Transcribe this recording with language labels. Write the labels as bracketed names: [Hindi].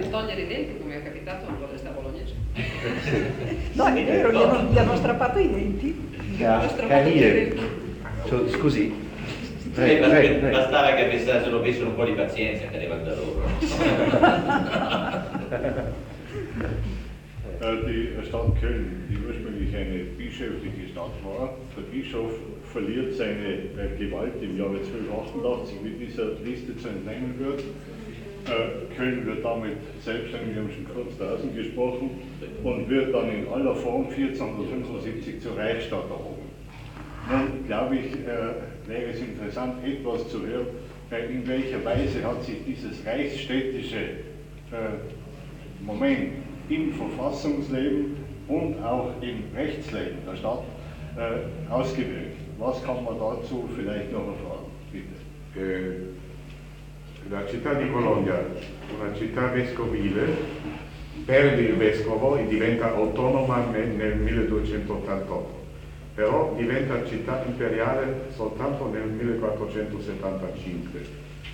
[Italian] Di togliere i denti, come è capitato al Podestà bolognese. No, è vero, gli hanno strappato i denti. Scusi. Bastava che se lo avessero un po' di pazienza che arriva da loro. [German] Die Stadt Köln, die ursprünglich eine bischöfliche Stadt war, der Bischof verliert seine Gewalt im Jahre 1288, wie dieser Liste zu entnehmen wird. Köln wird damit selbstständig, wir haben schon kurz da außen gesprochen, und wird dann in aller Form 1475 zur Reichsstadt erhoben. Nun, glaube ich, wäre es interessant, etwas zu hören, in welcher Weise hat sich dieses reichsstädtische Moment im Verfassungsleben und auch im Rechtsleben der Stadt ausgewirkt. Was kann man dazu vielleicht noch erfahren? Bitte. [Italian] La città di Bologna, una città vescovile, perde il vescovo e diventa autonoma nel 1288. Però diventa città imperiale soltanto nel 1475.